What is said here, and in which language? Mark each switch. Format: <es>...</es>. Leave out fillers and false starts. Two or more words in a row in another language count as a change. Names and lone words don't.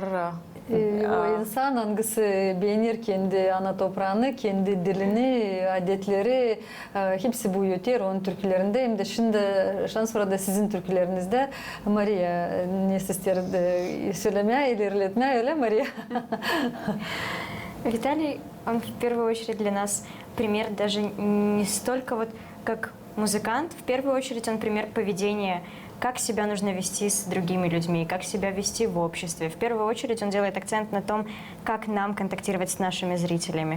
<gag>O insan hangisi beğenir kendi ana toprağını, kendi dilini, adetleri, hepsi bu yeter onun türkülerinde. Hem de şimdi şans var da sizin türkülerinizde. Maria, ne ister söylemeye, ilerletmeye, öyle Maria?</gag> <ru>Виталий, он в первую очередь для нас пример даже не столько вот как музыкант, в первую очередь он пример поведения, как себя нужно вести с другими людьми, как себя вести в обществе. В первую очередь он делает акцент на том, как нам контактировать с нашими зрителями.</ru>